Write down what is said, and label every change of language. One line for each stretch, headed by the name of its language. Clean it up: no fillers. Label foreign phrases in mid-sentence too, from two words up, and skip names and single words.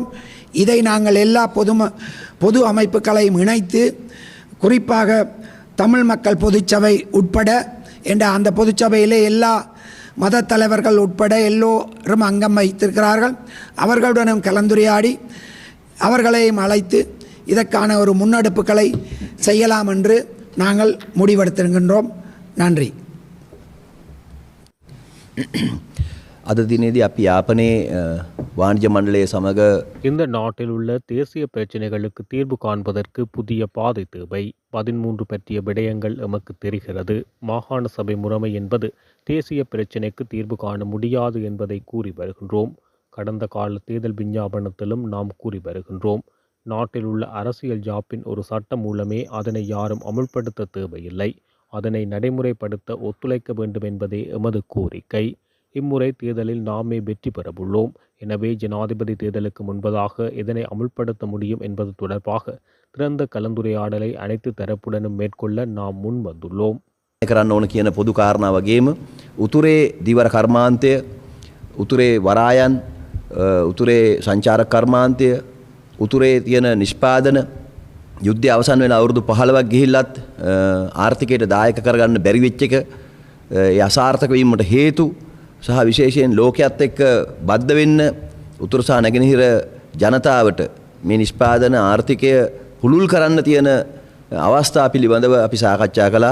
Tamil: இதை நாங்கள் எல்லா பொது அமைப்புகளையும் இணைத்து, குறிப்பாக தமிழ் மக்கள் பொதுச்சபை உட்பட என்ற அந்த பொதுச்சபையிலே எல்லா மத தலைவர்கள் உட்பட எல்லோரும் அங்கம் வைத்திருக்கிறார்கள். அவர்களுடனும் கலந்துரையாடி அவர்களையும் அழைத்து இதற்கான ஒரு முன்னெடுப்புகளை செய்யலாம் என்று நாங்கள் முடிவெடுத்திருக்கின்றோம். நன்றி.
Sinhala: අද දිනේදී අපි යාපනයේ වාණිජ මණ්ඩලය සමග
Tamil: இந்த நாட்டில் உள்ள தேசிய பிரச்சினைகளுக்கு தீர்வு காண்பதற்கு புதிய பாதை தேவை. 13 பற்றிய விடயங்கள் எமக்கு தெரிகிறது. மாகாண சபை முறைமை என்பது தேசிய பிரச்சினைக்கு தீர்வு காண முடியாது என்பதை கூறி வருகின்றோம். கடந்த கால தேர்தல் விஞ்ஞாபனத்திலும் நாம் கூறி வருகின்றோம். நாட்டில் உள்ள அரசியல் ஜாப்பின் ஒரு சட்டம் மூலமே அதனை யாரும் அமுல்படுத்த தேவையில்லை. அதனை நடைமுறைப்படுத்த ஒத்துழைக்க வேண்டும் என்பதே எமது கோரிக்கை. இம்முறை தேர்தலில் நாமே வெற்றி பெறவுள்ளோம். எனவே ஜனாதிபதி தேர்தலுக்கு முன்பதாக இதனை அமுல்படுத்த முடியும் என்பது தொடர்பாக திறந்த கலந்துரையாடலை அனைத்து தரப்புடனும் மேற்கொள்ள நாம் முன் வந்துள்ளோம்.
Sinhala: කරන්න ඕන කියන පොදු කාරණා වගේම උතුරේ දීවර කර්මාන්තය, උතුරේ වරායන් උතුරේ සංචාරක කර්මාන්තය, උතුරේ තියෙන නිෂ්පාදන යුද්ධය අවසන් වෙන අවුරුදු 15ක් ගිහිල්ලත් ආර්ථිකයට දායක කරගන්න බැරි වෙච්ච එක, ඒ අසාර්ථක වීමට හේතු සහ විශේෂයෙන් ලෝකයේත් එක්ක බද්ධ වෙන්න උතුරු සහ නැගෙනහිර ජනතාවට මේ නිෂ්පාදන ආර්ථිකය පුළුල් කරන්න තියෙන අවස්ථා පිළිබඳව අපි සාකච්ඡා කළා.